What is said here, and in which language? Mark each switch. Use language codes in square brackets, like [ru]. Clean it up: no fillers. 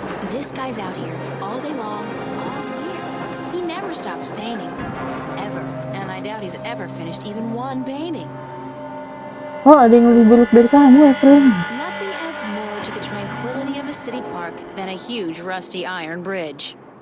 [en] This guy's out here all day long, all year. He never stops painting. Ever. And I doubt he's ever finished even one painting. [id] Oh, ada yang lebih buruk dari kamu, April. [en] Nothing adds more to the tranquility of a city park than a huge rusty iron bridge.